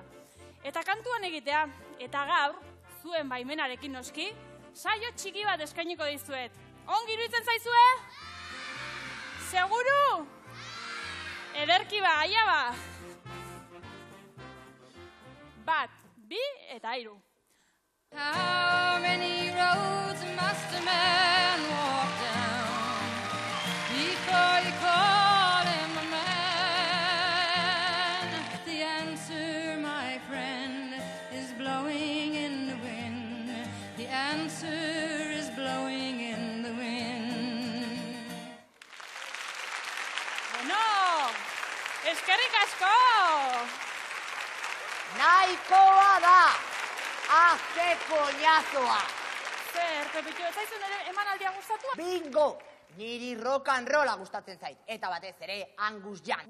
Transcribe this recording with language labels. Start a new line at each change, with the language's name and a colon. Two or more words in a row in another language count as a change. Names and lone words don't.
Basque: Eta kantuan egitea, eta gaur, zuen baimenarekin noski, saio txiki bat eskainiko dizuet. Ongi iruditzen zaizue? Seguru? Ederki ba, aia ba. 1, 2 eta 3.
English: How many roads must a man walk down before you call him a man? The answer, my friend, is blowing in the wind. The answer is blowing in the wind.
Basque: Bueno, eskerrik asko! Nahikoa da! Azte koñazoa! Zer, Pepitxo, ez zaizun ere emanaldia gustatua? Bingo! Niri
English: rock and rolla
Basque: gustatzen zait. Eta batez ere, Angus Young.